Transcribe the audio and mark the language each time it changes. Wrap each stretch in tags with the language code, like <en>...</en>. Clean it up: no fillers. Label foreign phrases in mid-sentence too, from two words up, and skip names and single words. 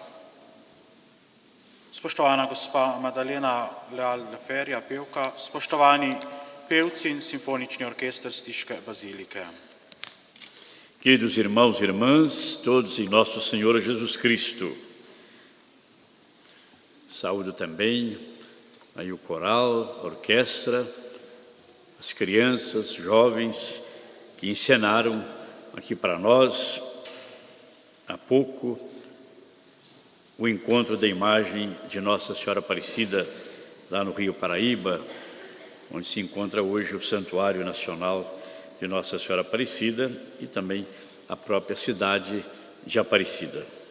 <sl>spoštovana gospa Madalena Leal de Faria, pevka, spoštovani pevci in simfonični orkester Stiške bazilike.</sl> <pt>Queridos irmãos e irmãs, todos em nosso Senhor Jesus Cristo, saúdo também aí o coral, a orquestra, as crianças, jovens que encenaram aqui para nós há pouco o encontro da imagem de Nossa Senhora Aparecida lá no Rio Paraíba, onde se encontra hoje o Santuário Nacional de Nossa Senhora Aparecida e também a própria cidade de Aparecida.</pt>